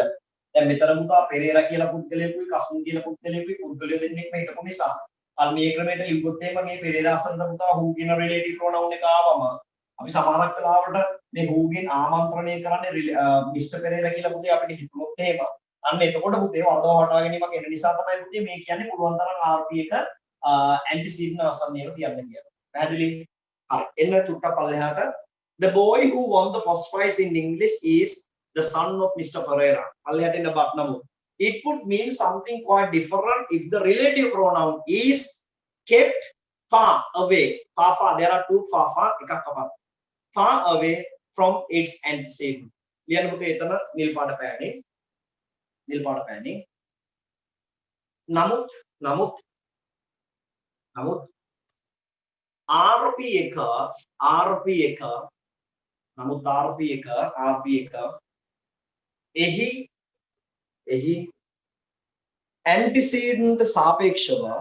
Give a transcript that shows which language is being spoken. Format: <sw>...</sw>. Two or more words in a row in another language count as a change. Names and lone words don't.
<si>දැන් මෙතන පුතා පෙරේරා කියලා පුද්ගලයෙකුයි කසුන් කියලා පුද්ගලයෙකුයි පුද්ගලයෝ දෙන්නෙක් මේ හිටපු නිසා අර මේ ක්‍රමයට ලිව්වොත් එහෙම මේ පෙරේරා අසන්න පුතා who කියන</si> <en>relative pronoun</en> <si>එක ආවම අපි සමහරක් වෙලාවට මේ who ගෙන් ආමන්ත්‍රණය කරන්නේ මිස්ටර් පෙරේරා කියලා පුතේ අපිට හිතුනොත් එහෙම අන්න එතකොට පුතේ වරදව වටා ගැනීමක් එන නිසා තමයි පුතේ මේ කියන්නේ පුළුවන් තරම් RP එක antecedent ආසන්නයේම තියන්න කියලා. පැහැදිලි? හරි. එන්න චුට්ටක් පල්ලෙහාට</si> <en>the boy who won the first prize in English is the son of Mr. Pereira.</en> <si>පල්ලෙහාට එන්න බත් නමුත්</si> <en>it would mean something quite different if the relative pronoun is kept far away. Far, there are two far, far away from its antecedent.</en> <si>ලියන්න පුතේ එතන නිල් පාට පෑනේ. නමුත් RP එක එහි antecedent සාපේක්ෂව</si>